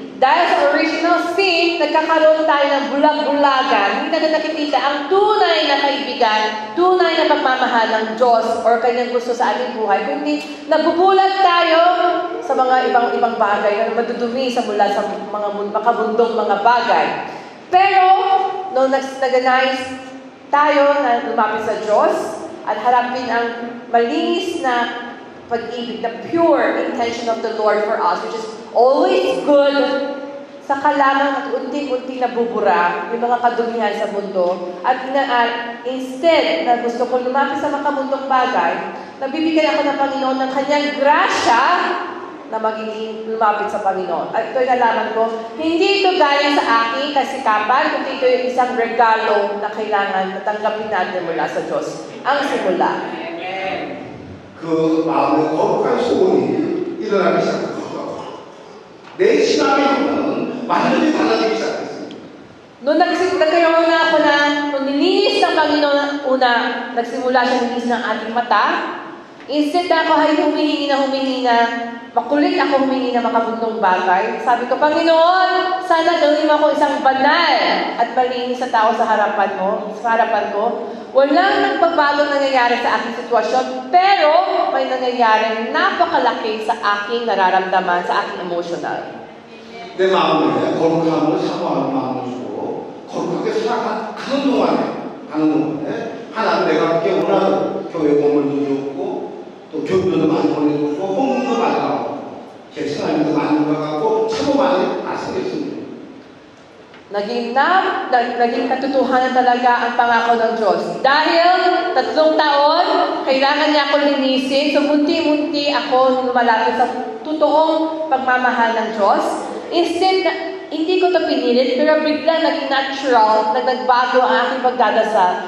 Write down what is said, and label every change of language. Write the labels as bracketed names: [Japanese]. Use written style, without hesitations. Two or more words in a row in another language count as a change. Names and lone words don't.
[Filipino] Dahil sa [English] original sin, [Filipino] nagkakaroon tayo ng bulag-bulagan, hindi natin nakikita ang tunay na kaibigan, tunay na pagmamahal ng Diyos o kanyang gusto sa ating buhay, kundi nabubulag tayo sa mga ibang bagay na madudumi sa mula sa mga makabundong mga bagay. Pero, nung nag-nais tayo na lumapit sa Diyos at harapin ang malinis na pag-ibig, [English] the pure intention of the Lord for us, which is always good, [Filipino] saka lamang at unti-unti nabubura yung mga kadumihan sa mundo. At instead na gusto ko lumapit sa makabundong bagay, nabibigyan ako ng Panginoon ng kanyang grasya na magiging lumapit sa Panginoon. At ito'y nalaman ko, hindi ito galing sa aking kasikapan, kundi ito yung isang regalo na kailangan natanggapin natin mula sa Diyos. Ang simula. [Korean] 그 마음의 거룩한 소원이 일어나기 시작합니다. 내 신앙의 형태는 완전히 달라지기 시작했습니다. [Filipino] Noong nagkaroon na ako nung nilinis ng Panginoon una, nagsimula siya nilinis ng ating mata, instead na ako ay humihingi na, makulit ako humingi na makabundong bagay. Sabi ko, Panginoon, sana gawin mo ako isang banal at malinis sa tao sa harapan ko. Walang nagbabago nangyayari sa aking sitwasyon, pero may nangyayari napakalaki sa aking nararamdaman, sa aking emotional. [Korean] 내 마음에 거룩함을 사모하는 마음을 주고 거룩하게 살아가는 동안에 하나님 내가 이렇게 원하는 교회 건물도 줬고 또 교육도 많이 보내줬고 헌금도 많이 나오고 개신하님도 많이 들어가고 참 많이 말씀했습니다. [Filipino] Naging katotohanan talaga ang pangako ng Diyos. Dahil 3 taon, kailangan niya ako linisin. So, munti-munti ako lumalapit sa totoong pagmamahal ng Diyos. Instead, hindi ko ito pinilit, pero bigla naging natural na nagbago ang aking pagdadasal.